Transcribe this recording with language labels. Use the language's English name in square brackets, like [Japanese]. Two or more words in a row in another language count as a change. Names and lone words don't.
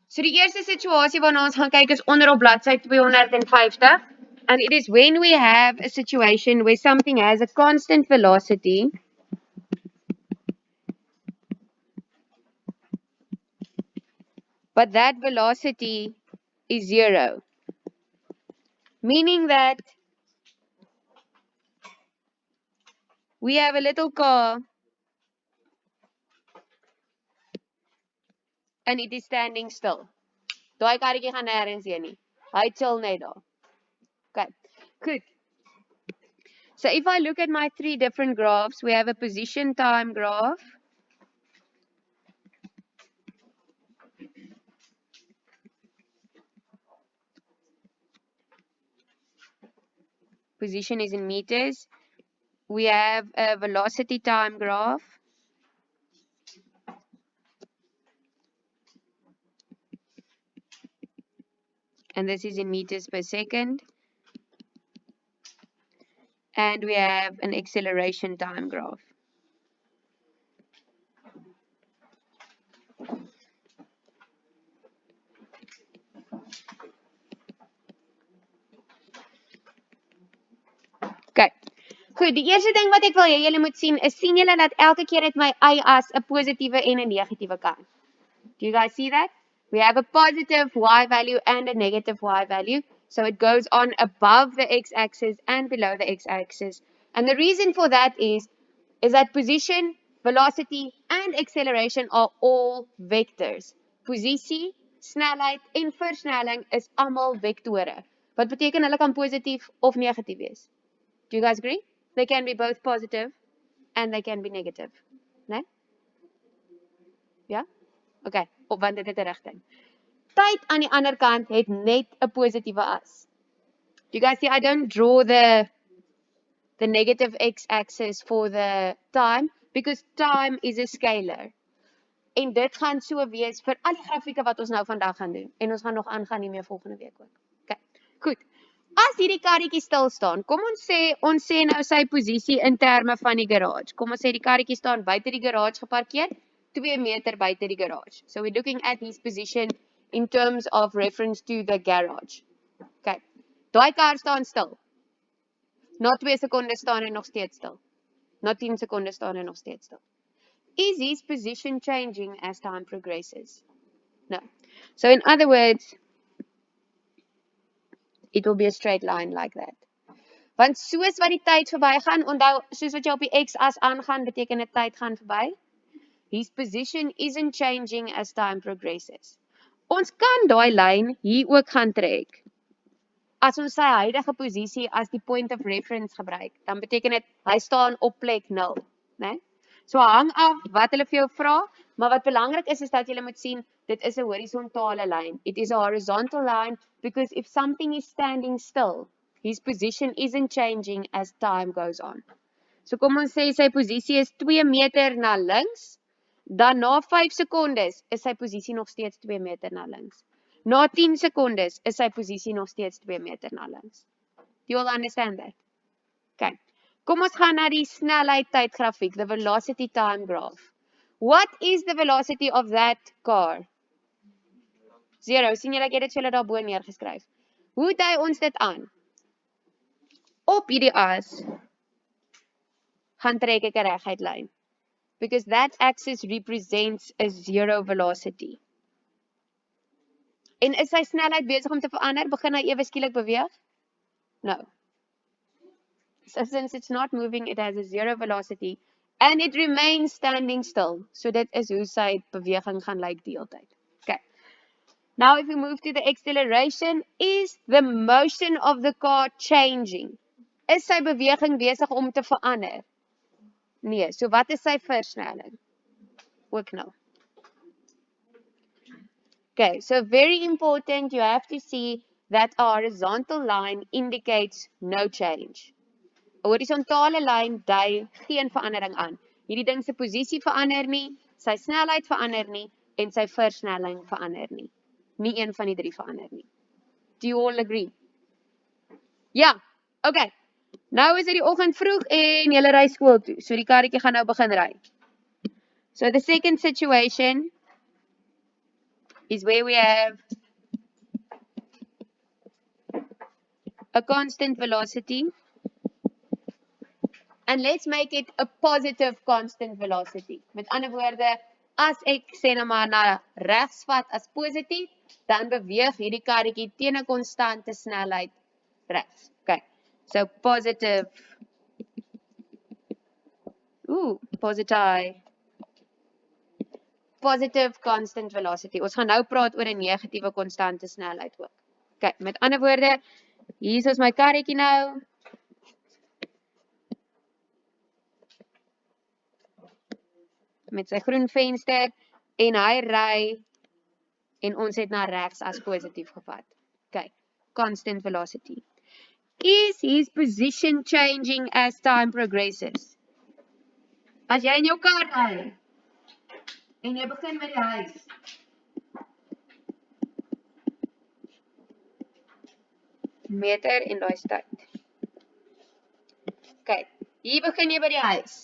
[Afrikaans] So die eerste situasie waarna ons gaan kyk is onder op bladsy 250. [English] And it is when we have a situation where something has a constant velocity but that velocity is 0. Meaning that we have a little car and it is standing still. [Afrikaans] Daai karretjie gaan nêrens heen nie. Hy chill net daar. [English] Okay, good. So if I look at my 3 different graphs, we have a position time graph. Position is in meters. We have a velocity time graph. And this is in meters per second. And we have an acceleration time graph. Okay. [Afrikaans] Goed, die eerste ding wat ek wil hê julle moet sien julle dat elke keer het my y-as 'n positiewe en 'n negatiewe kant. [English] Do you guys see that? We have a positive y value and a negative y value. So it goes on above the x-axis and below the x-axis. And the reason for that is that position, velocity and acceleration are all vectors. [Afrikaans] Posisie, snelheid en versnelling is almal vektore. Wat beteken hulle kan positief of negatief wees? [English] Do you guys agree? They can be both positive and they can be negative. [Afrikaans] Nee? Ja? Okay, want dit het 'n rigting. Tyd aan die ander kant het net 'n positiewe as. [English] Do you guys see I don't draw the negative x-axis for the time because time is a scalar. [Afrikaans] En dit gaan so wees vir al die grafieke wat ons nou vandag gaan doen en ons gaan nog aangaan hiermee volgende week ook. Okay. Goed. As hierdie karretjie stil staan, kom ons sê nou sy posisie in terme van die garage. Kom ons sê die karretjie staan buite die garage geparkeer, 2 meter buite die garage. [English] So we're looking at his position in terms of reference to the garage. [Afrikaans] Okay. Daai kar staan stil. Na 2 sekondes staan hy nog steeds stil. Na 10 sekondes staan hy nog steeds stil. [English] Is his position changing as time progresses? No. So in other words, it will be a straight line like that. [Afrikaans] Want soos wat die tyd verbygaan, onthou, soos wat jy op die x-as aangaan, beteken dit tyd gaan verby. [English] His position isn't changing as time progresses. [Afrikaans] Ons kan daai lyn hier ook gaan trek. As ons sy huidige posisie as die [English] point of reference [Afrikaans] gebruik, dan beteken dit hy staan op plek 0, né? So hang af wat hulle vir jou vra, maar wat belangrik is dat jy moet sien dit is 'n horisontale lyn. [English] It is a horizontal line because if something is standing still, his position isn't changing as time goes on. [Afrikaans] So kom ons sê sy posisie is 2 meter na links, dan na 5 sekondes is sy posisie nog steeds 2 meter na links. Na 10 sekondes is sy posisie nog steeds 2 meter na links. [English] Do you all understand that? [Afrikaans] Okay. Kom ons gaan na die snelheid tydgrafiek, [English] the velocity time graph. What is the velocity of that car? 0. [Afrikaans] Sien julle ek het dit vir julle daarbo neergeskryf. Hoe dui ons dit aan? Op hierdie as gaan trek ek 'n reguit lyn. [English] Because that axis represents a 0 velocity. [Afrikaans] En is sy snelheid besig om te verander? Begin hy ewe skielik beweeg? [English] No. So since it's not moving, it has a 0 velocity and it remains standing still. [Afrikaans] So dit is hoe sy beweging gaan lyk die hele tyd. Okay. [English] Now if we move to the acceleration, is the motion of the car changing? [Afrikaans] Is sy beweging besig om te verander? Nee, so wat is sy versnelling? Ook nou. [English] Okay, so very important, you have to see that a horizontal line indicates no change. [Afrikaans] 'n Horisontale lyn dui geen verandering aan. Hierdie ding se posisie verander nie, sy snelheid verander nie en sy versnelling verander nie. Nie een van die 3 verander nie. Do you all agree? Ja, okay. Nou is dit die oggend vroeg en julle ry skool toe. So die karretjie gaan nou begin ry. [English] So the second situation is where we have a constant velocity. And let's make it a positive constant velocity. [Afrikaans] Met ander woorde, as ek sê nou maar na regs vat as positief, dan beweeg hierdie karretjie teen 'n konstante snelheid regs. [English] Okay. So positive. Positive constant velocity. [Afrikaans] Ons gaan nou praat oor 'n negatiewe konstante snelheid ook. Okay, met ander woorde, hier is my karretjie nou. Met sy groen venster en hy ry en ons het na regs as positief gevat. [English] Okay, constant velocity. Is his position changing as time progresses? [Afrikaans] As jy in jou kar ry en jy begin met die huis. Meter en daai tyd. Okay, hier begin jy by die huis.